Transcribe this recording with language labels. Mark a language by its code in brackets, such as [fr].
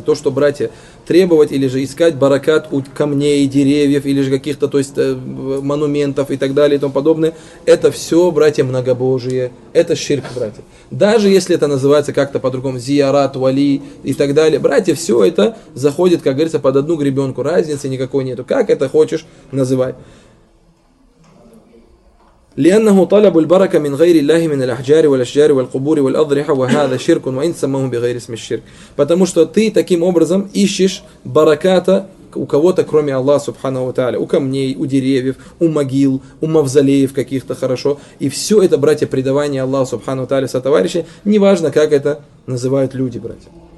[ru] То, что, братья, требовать или же искать баракат у камней, деревьев, или же каких-то, то есть, монументов и так далее и тому подобное, это все, братья, многобожие. Это ширк, братья. Даже если это называется как-то по-другому, зиярат, вали и так далее, братья, все это заходит, как говорится, под одну гребенку. Разницы никакой нету. Как это хочешь, называй. [ar] لأنه طلب البركة من غير الله من الأحجار والأشجار والقبور والأضرحة وهذا شرك وإن سموه بغير اسم الشرك. [ru] Потому что ты таким образом ищешь бараката у кого-то кроме Аллаха Субханаху ва Тааля, у камней, у деревьев, у могил, у мавзолеев каких-то, хорошо. И все это, братья, предавание Аллаха Субханаху ва Тааля, сотоварищи, неважно, как это называют люди, братья.